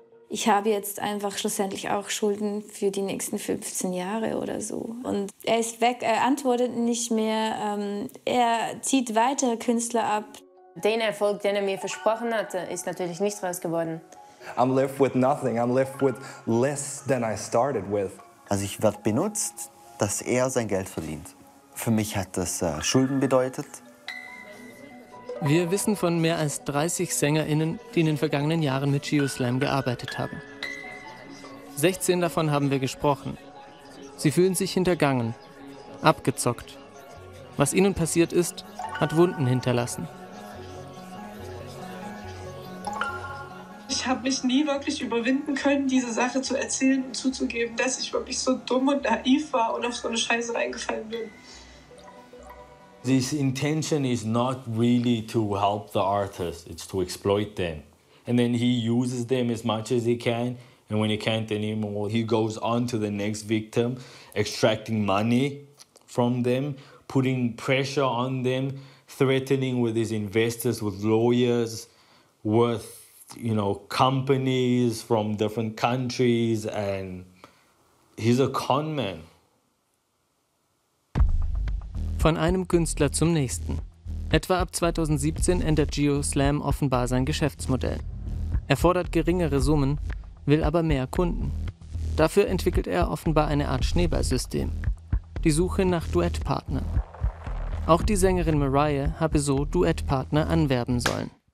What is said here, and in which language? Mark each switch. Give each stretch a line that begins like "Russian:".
German: Ich habe jetzt einfach schlussendlich auch Schulden für die nächsten 15 Jahre oder so. Und er ist weg, er antwortet nicht mehr, er zieht weitere Künstler ab. Den Erfolg, den er mir versprochen hatte, ist natürlich nicht raus geworden.
English: I'm left with nothing. I'm left with less than I started with.
German: Also ich werde benutzt, dass er sein Geld verdient. Für mich hat das Schulden bedeutet. Wir wissen von mehr als 30 SängerInnen, die in den vergangenen Jahren mit Geoslam gearbeitet haben. 16 davon haben wir gesprochen. Sie fühlen sich hintergangen, abgezockt. Was ihnen passiert ist, hat Wunden hinterlassen. Ich habe mich nie wirklich überwinden können, diese Sache zu erzählen und zuzugeben, dass ich wirklich so dumm und naiv war und auf so eine Scheiße reingefallen bin.
English: His intention is not really to help the artists, it's to exploit them. And then he uses them as much as he can, and when he can't anymore, he goes on to the next victim, extracting money from them, putting pressure on them, threatening with his investors, with lawyers, with, companies from different countries, and he's a con man.
German: Von einem Künstler zum nächsten. Etwa ab 2017 ändert Geoslam offenbar sein Geschäftsmodell. Er fordert geringere Summen, will aber mehr Kunden. Dafür entwickelt er offenbar eine Art Schneeballsystem. Die Suche nach Duettpartnern. Auch die Sängerin Mariah habe so Duettpartner anwerben sollen.